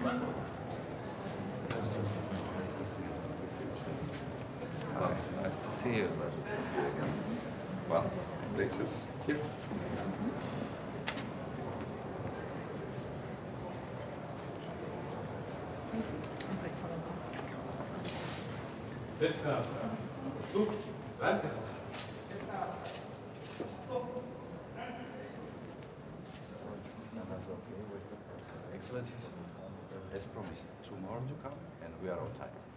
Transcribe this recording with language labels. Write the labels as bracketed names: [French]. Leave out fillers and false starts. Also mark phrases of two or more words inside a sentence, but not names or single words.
[English] Nice to see you. Well, it's nice to see you. Pleasure to see you again. Well, places here. Thank you. And please follow me. [Serbian] Desna strana. Odstup. Braň. [English] Excellencies, as promised, tomorrow to come, and we are on time.